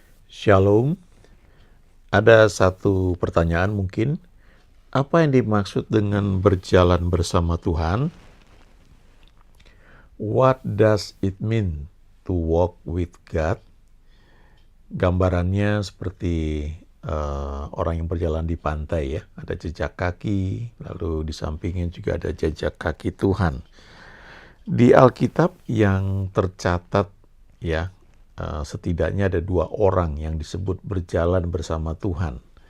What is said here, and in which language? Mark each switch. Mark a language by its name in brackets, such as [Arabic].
[Indonesian] Shalom, ada satu pertanyaan mungkin, apa yang dimaksud dengan berjalan bersama Tuhan? [English] What does it mean to walk with God? [Indonesian] Gambarannya seperti orang yang berjalan di pantai ya, ada jejak kaki, lalu di sampingnya juga ada jejak kaki Tuhan. Di Alkitab yang tercatat ya, setidaknya ada 2 orang yang disebut berjalan bersama Tuhan.